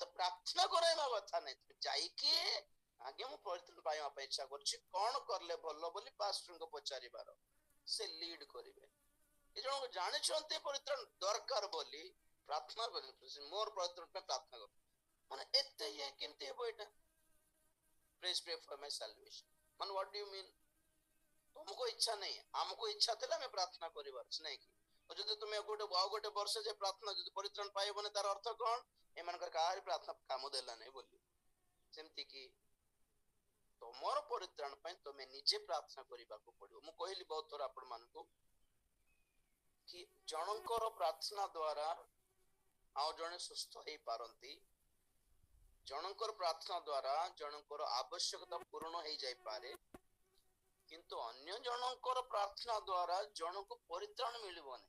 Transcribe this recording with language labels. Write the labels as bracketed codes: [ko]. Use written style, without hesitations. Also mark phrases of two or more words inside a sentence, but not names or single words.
[or] ପ୍ରାର୍ଥନା କରାଇବା କଥା ନାହିଁ, ତୁମେ ଯାଇକି ଆଜ୍ଞା ମୁଁ ପରିତ୍ରାଣ ପାଇବା ପାଇଁ ଇଚ୍ଛା କରୁଛି, କଣ କଲେ ଭଲ ବୋଲି ପାଷ୍ଟରଙ୍କୁ ପଚାରିବାର, ସେ ଲିଡ୍ କରିବେ। ଏ ଜଣକୁ ଜାଣିଛନ୍ତି ପରିତ୍ରାଣ ଦରକାର ବୋଲି ପ୍ରାର୍ଥନା କରିବେ, ମୋର ପରିତ୍ରାଣ ପାଇଁ ପ୍ରାର୍ଥନା କର, ମାନେ ଏତେ ଇଏ କେମିତି ହେବ ଏଇଟା? [en] Please pray for my salvation, ମାନେ what do you mean? [hi] तुमको इच्छा नहीं, हमको इच्छा [or] ଥିଲା ଆମେ ପ୍ରାର୍ଥନା କରିବାର ଅଛି ନାଇଁ କି? ଯଦି ତୁମେ ଆଉ ଗୋଟେ ବର୍ଷ ଯେ ପ୍ରାର୍ଥନା ଯଦି ପରିତ୍ରାଣ ପାଇବନି ତାର ଅର୍ଥ କଣ? ଏମାନଙ୍କର କାହାରି ପ୍ରାର୍ଥନା କାମ ଦେଲା ନାହିଁ ବୋଲି। ସେମିତି କି ତମର ପରିତ୍ରାଣ ପାଇଁ ତମେ ନିଜେ ପ୍ରାର୍ଥନା କରିବାକୁ ପଡିବ। ମୁଁ କହିଲି ବହୁତ ଥର ଆପଣ ମାନଙ୍କୁ କି ଜଣଙ୍କର ପ୍ରାର୍ଥନା ଦ୍ଵାରା ଆଉ ଜଣେ ସୁସ୍ଥ ହେଇ ପାରନ୍ତି, ଜଣଙ୍କର ପ୍ରାର୍ଥନା ଦ୍ଵାରା ଜଣଙ୍କର ଆବଶ୍ୟକତା ପୂରଣ ହେଇ ଯାଇପାରେ, କିନ୍ତୁ ଅନ୍ୟ ଜଣଙ୍କର ପ୍ରାର୍ଥନା ଦ୍ଵାରା ଜଣକୁ ପରିତ୍ରାଣ ମିଳିବ ନାହିଁ।